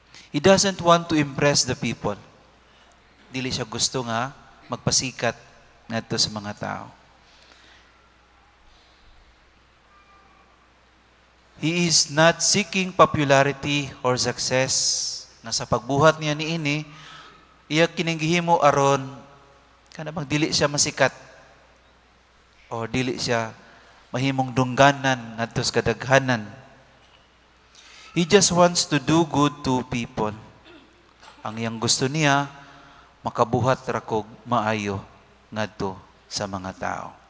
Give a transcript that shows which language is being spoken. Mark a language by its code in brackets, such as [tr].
[en] He doesn't want to impress the people. [ceb] Dili siya gusto nga magpasikat ngadto sa mga tao. [en] He is not seeking popularity or success. [ceb] Na sa pagbuhat niya niini, iya kining gihimo aron kanabang dili siya masikat o dili siya mahimong dungganan ngadto sa kadaghanan. [en] He just wants to do good to people. [ceb] Ang iyang gusto niya makabuhat ra kog maayo ngadto sa mga tao.